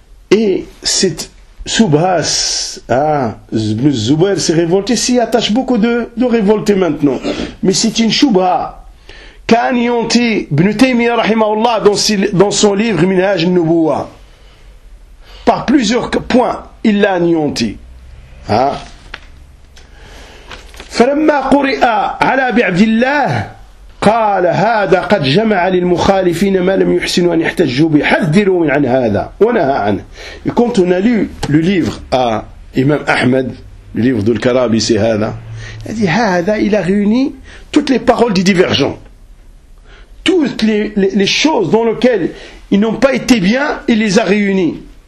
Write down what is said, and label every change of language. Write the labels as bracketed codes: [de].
[fr] Et cette Subhas, ibn Zubayr s'est révolté, s'y attache beaucoup de révoltés maintenant. Mais c'est une Shubha qu'a anéanti ibn Taymiyyah rahimahullah dans son livre Minhaj al-Nubuwa. Par plusieurs points, il l'a anéanti. [ar] فلما قرئ على أبي عبد الله قال هذا قد جمع للمخالفين ما لم يحسنوا أن يحتجوا به حذروا من عن هذا ونهى عنه. [fr] Et quand on a lu le livre à Imam Ahmed, le livre de Karabi, c'est هذا. Il a dit هذا, il a réuni toutes les paroles des divergents. Toutes les choses dans lesquelles ils n'ont pas été bien, il les a réunies.